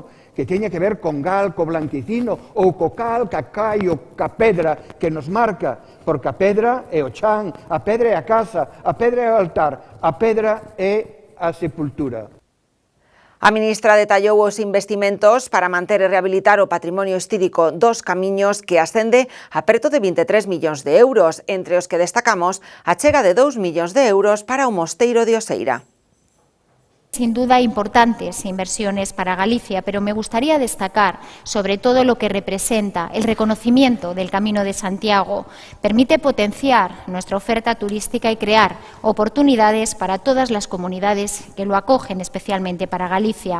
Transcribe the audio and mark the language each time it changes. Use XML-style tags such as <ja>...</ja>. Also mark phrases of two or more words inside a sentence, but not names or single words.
<gl>Que teña que ver con gal, co blanquicino, ou co cal, ca caio, ca pedra que nos marca, porque a pedra é o chan, a pedra é a casa, a pedra é o altar, a pedra é a sepultura. A ministra detallou os investimentos para manter e rehabilitar o patrimonio histórico dos camiños, que ascende a preto de 23 millóns de euros, entre os que destacamos a chega de 2 millóns de euros para o Mosteiro de Oseira.</gl> <es>Sin duda importantes inversiones para Galicia, pero me gustaría destacar sobre todo lo que representa el reconocimiento del Camino de Santiago. Permite potenciar nuestra oferta turística y crear oportunidades para todas las comunidades que lo acogen, especialmente para Galicia.</es>